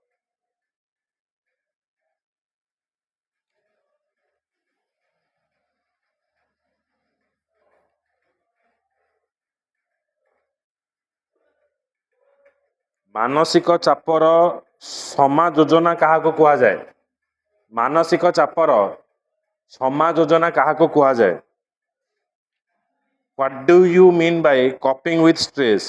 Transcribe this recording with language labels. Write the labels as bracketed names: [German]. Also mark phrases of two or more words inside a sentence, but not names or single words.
[Odia] ମାନସିକ ଚାପର ସମାଯୋଜନା କାହାକୁ କୁହାଯାଏ? ମାନସିକ ଚାପର ସମାଯୋଜନା କାହାକୁ କୁହାଯାଏ? [English] What do you mean by coping with stress?